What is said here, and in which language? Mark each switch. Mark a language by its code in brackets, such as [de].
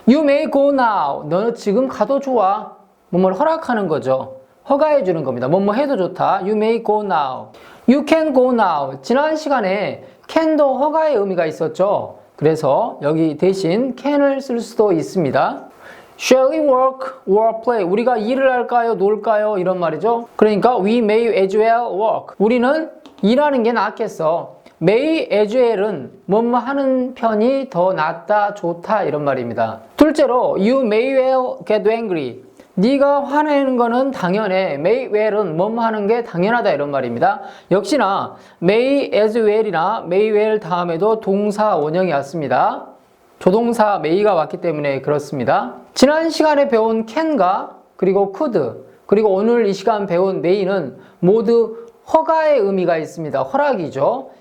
[en] You may go now. [ko] 너는 지금 가도 좋아. 뭐뭘 허락하는 거죠. 허가해 주는 겁니다. 뭐뭐 해도 좋다. [en] You may go now. You can go now. [ko] 지난 시간에 can도 허가의 의미가 있었죠. 그래서 여기 대신 can을 쓸 수도 있습니다. [en] Shall we work or play? [ko] 우리가 일을 할까요? 놀까요? 이런 말이죠. 그러니까 [en] we may as well work. [ko] 우리는 일하는 게 낫겠어. may as well은 뭐뭐 하는 편이 더 낫다, 좋다 이런 말입니다. 둘째로 [en] you may well get angry. [ko] 네가 화내는 거는 당연해. may well은 뭐뭐 하는 게 당연하다 이런 말입니다. 역시나 may as well이나 may well 다음에도 동사 원형이 왔습니다. 조동사 may가 왔기 때문에 그렇습니다. 지난 시간에 배운 can과 그리고 could 그리고 오늘 이 시간 배운 may는 모두 허가의 의미가 있습니다. 허락이죠.